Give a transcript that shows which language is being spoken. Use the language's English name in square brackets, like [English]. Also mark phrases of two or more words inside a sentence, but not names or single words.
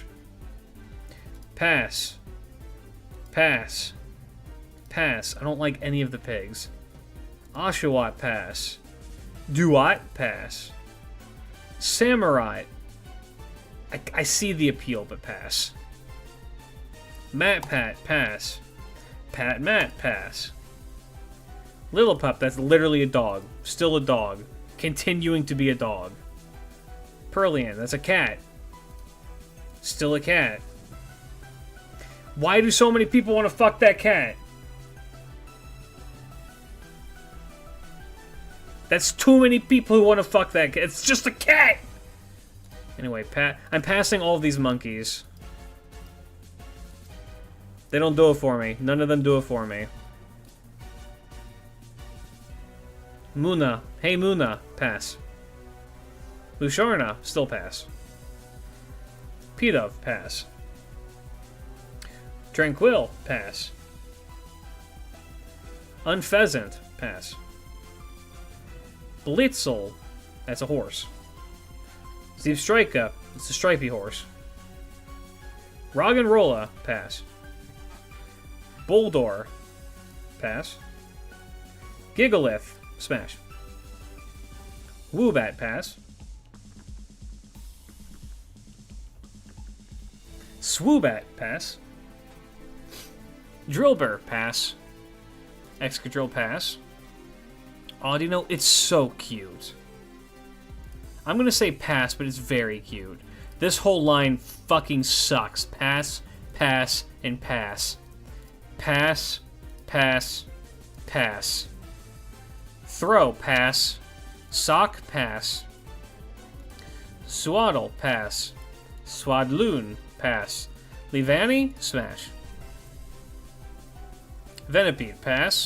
[English] Pass. Pass. Pass. I don't like any of the pigs. Oshawott, pass. Duat, pass. Samurai. I see the appeal, but pass. Matpat, pass. Patmat, pass. Lillipup, that's literally a dog. Still a dog. Continuing to be a dog. Perlian, that's a cat. Still a cat. Why do so many people want to fuck that cat? That's too many people who want to fuck that cat. It's just a cat! Anyway, I'm passing all of these monkeys. They don't do it for me. None of them do it for me. Muna. Hey, Muna. Pass. Lusharna. Still pass. Pidove. Pass. Tranquil. Pass. Unpheasant. Pass. Blitzel. That's a horse. Zeepstrika. It's a stripy horse. Roggenrola. Pass. Boldor. Pass. Gigalith. Smash. Woobat, pass. Swoobat, pass. Drillbur, pass. Excadrill, pass. Audino, it's so cute. I'm gonna say pass, but it's very cute. This whole line fucking sucks. Pass, pass, and pass. Pass, pass, pass. Throw, pass. Sock, pass. Swaddle, pass. Swadloon, pass. Leavanny, smash. Venipede, pass.